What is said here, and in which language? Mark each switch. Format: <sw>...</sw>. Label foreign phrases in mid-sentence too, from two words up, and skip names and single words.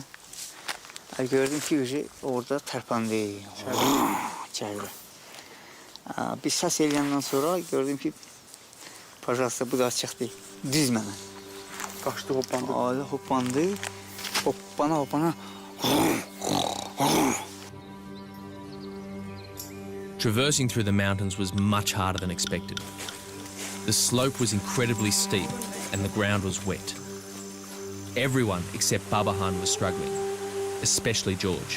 <az>Gördüm ki, orada tərpandı. İçəride. Bir səs eləyəndən sonra gördüm ki, pajasta bu da çıxdı, düz mənə. Qaçdı, hoppandı. Aile hoppandı, hoppana.</az> <en>Traversing through the mountains was much harder than expected. The slope was incredibly steep and the ground was wet. Everyone except Babahan was struggling, especially George.</en>